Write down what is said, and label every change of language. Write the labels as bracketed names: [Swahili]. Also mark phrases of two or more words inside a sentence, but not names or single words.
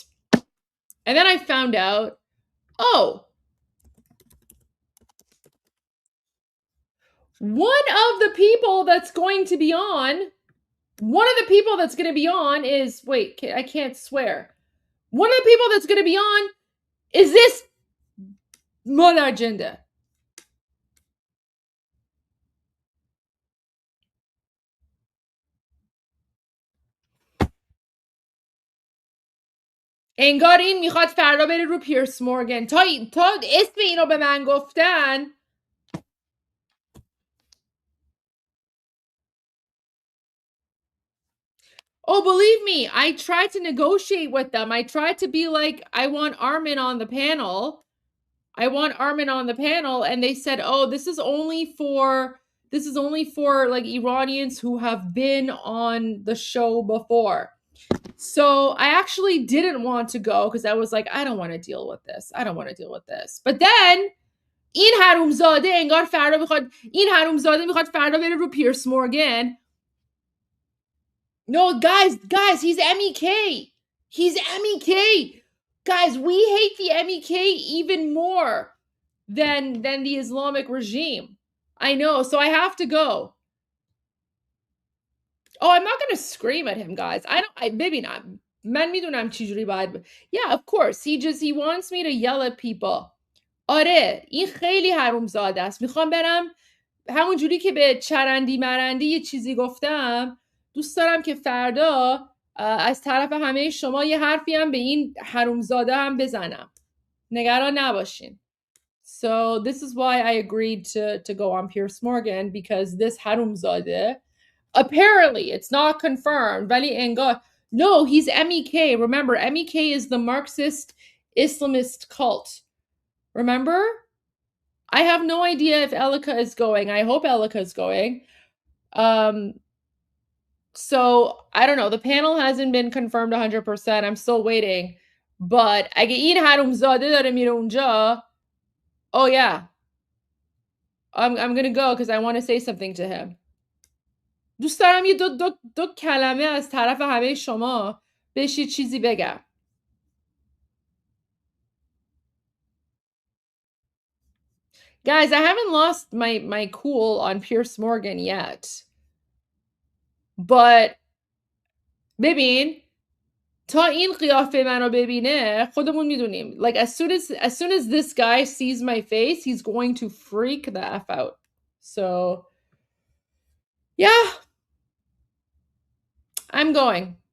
[English] And then I found out, oh, one of the people that's going to be on is, wait, I can't swear. One of the people that's going to be on is this Mola Agenda. [Persian] انگار این میخواد فردا بره رو پیرس مورگن. تا اسم اینو به من گفتن. [English] Oh, believe me, I tried to negotiate with them. I tried to be like, I want Armin on the panel. And they said, oh, this is only for like Iranians who have been on the show before. So I actually didn't want to go because I was like, I don't want to deal with this. But then [Persian] این حرومزاده انگار فردا میخواد فردا بره رو پیرس مورگن. [English] No, guys, he's MEK. He's MEK. Guys, we hate the MEK even more than the Islamic regime. I know, so I have to go. Oh, I'm not going to scream at him, guys. Maybe not. [Persian] من میدونم چجوری باید. [English] Yeah, of course. He wants me to yell at people. [Persian] آره، این خیلی حرومزاده است. میخوام برم همون جوری که به چرندی مرندی یه چیزی گفتم. دوست دارم که فردا از طرف همه شما یه حرفی هم به این حرومزاده هم بزنم. نگران نباشین. [English] So this is why I agreed to go on Piers Morgan, because this حرومزاده, apparently it's not confirmed, [Persian] ولی انگار, [English] no, he's MEK. Remember, MEK is the Marxist Islamist cult. Remember? I have no idea if Elika is going. I hope Elika is going. So I don't know. The panel hasn't been confirmed 100%. I'm still waiting. But [Persian] اگه این حرومزاده داره میره اونجا, [English] oh yeah. I'm going to go because I want to say something to him. [Persian] دوست دارم یه دو کلمه از طرف همه شما بهش یه چیزی بگم. [English] Guys, I haven't lost my cool on Piers Morgan yet. [Persian] But ببین, تا این قیافه منو ببینه خودمون میدونیم. [English] Like as soon as this guy sees my face, he's going to freak the F out. So yeah, I'm going.